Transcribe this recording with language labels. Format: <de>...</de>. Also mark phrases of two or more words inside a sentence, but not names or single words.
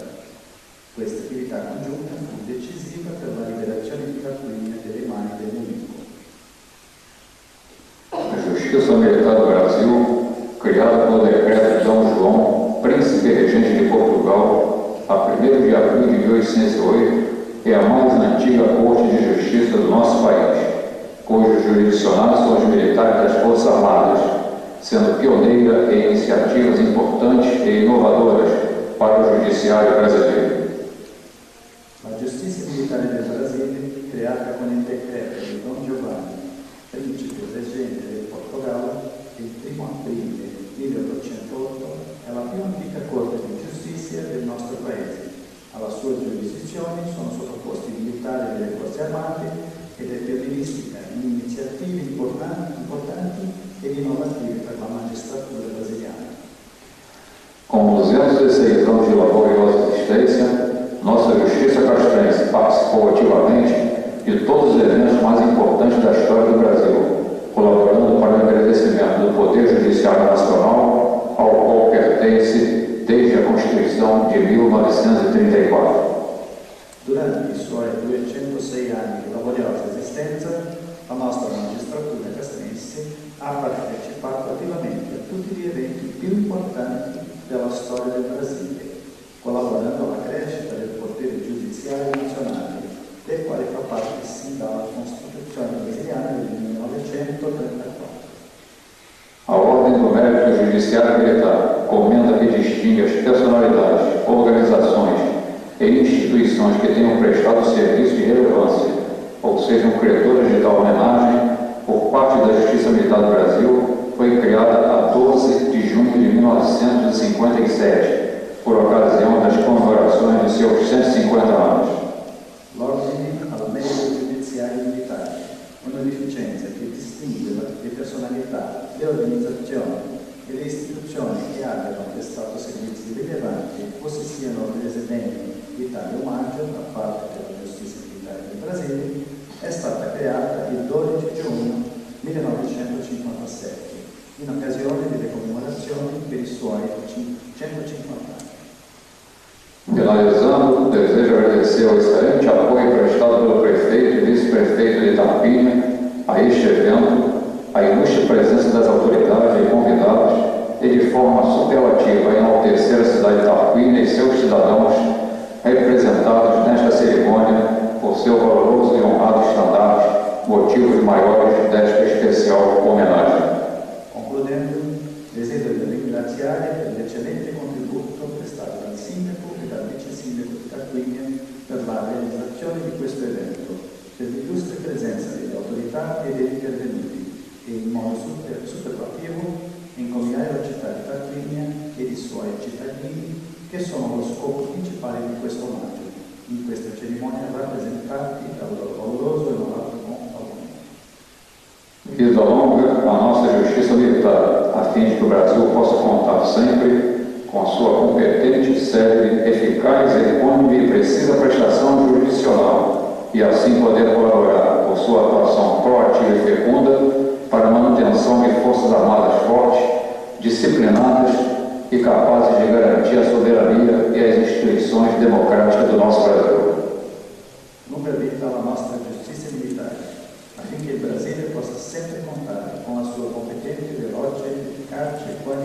<it>Questa attività congiunta fu decisiva per la liberazione di Tarquínia dalle mani del nemico.</it> <pt>A Justiça Militar do Brasil, criada pelo decreto de Dom João, príncipe regente de Portugal, a 1º de abril de 1808, é a mais antiga Corte de Justiça do nosso país, cujos jurisdicionários são os militares das Forças Armadas, sendo pioneira em iniciativas importantes e inovadoras para o judiciário brasileiro.</pt> <it>La giustizia militare del Brasile, creata con il decreto di Don Giovanni, principe reggente del Portogallo, il 1 aprile 1808, è la più antica corte di giustizia del nostro paese. Alla sua giurisdizione sono sottoposti i militari delle forze armate ed è pionieristica in iniziative importanti ed innovative per la magistratura brasiliana.</it> <pt>Com 216 anos de laboriosa existência, nossa justiça castrense participou ativamente de todos os eventos mais importantes da história do Brasil, colaborando para o engrandecimento do Poder Judiciário Nacional, ao qual pertence desde a Constituição de 1934.</pt> <it>Durante i suoi 206 anni di laboriosa esistenza, la nostra magistratura castrense ha partecipato attivamente a tutti gli eventi più importanti della storia del Brasile, collaborando alla crescita del potere giudiziario nazionale, del quale fa parte sin dalla Costituzione brasiliana del 1934.</it> <pt>A Ordem do Mérito Judiciário Militar comenta e distingue as personalidades, organizações e instituições que tenham prestado serviço de relevância, ou sejam cretoras de tal homenagem, por parte da Justiça Militar do Brasil, foi criada a 12 de junho de 1957, por ocasião das comemorações de seus 150 anos.</pt> <it>L'ordine al merito giudiziario militare, un'onorificenza che distingue le personalità, le organizzazioni e le istituzioni che abbiano prestato servizi rilevanti o si siano rese degni di tale omaggio da parte della giustizia militare del Brasile, è stata creata il 12 giugno 1957, in occasione delle commemorazioni per i suoi 150 anni.</it> <pt>Finalizando, desejo agradecer o excelente apoio prestado pelo prefeito e vice-prefeito de Tarquínia a este evento, a ilustre presença das autoridades e convidados e de forma superlativa enaltecer a cidade de Tarquínia e seus cidadãos representados nesta cerimônia por seu valoroso e honrado estandarte, motivos maiores desta especial homenagem.</pt> <it>Concludendo, desidero ringraziare per l'eccellente contributo prestato dal Sindaco e dal Vice Sindaco di Tarquínia per la realizzazione di questo evento, per l'illustre presenza delle autorità e degli intervenuti e in modo superlativo incomiare la città di Tarquínia e i suoi cittadini che sono lo scopo principale di questo omaggio, in questa cerimonia rappresentati dal loro valoroso e onorato compagno.</it> <pt>Vida longa a nossa Justiça Militar, a fim de que o Brasil possa contar sempre com a sua competente, célere, eficaz, econômica e precisa prestação jurisdicional e assim poder colaborar com sua atuação proativa e fecunda para a manutenção de forças armadas fortes, disciplinadas e capazes de garantir a soberania e as instituições democráticas do nosso Brasil.</pt> <it>Lunga vita alla nostra giustizia militare, affinché il Brasile possa sempre contare con la sua competente, veloce, efficace</it>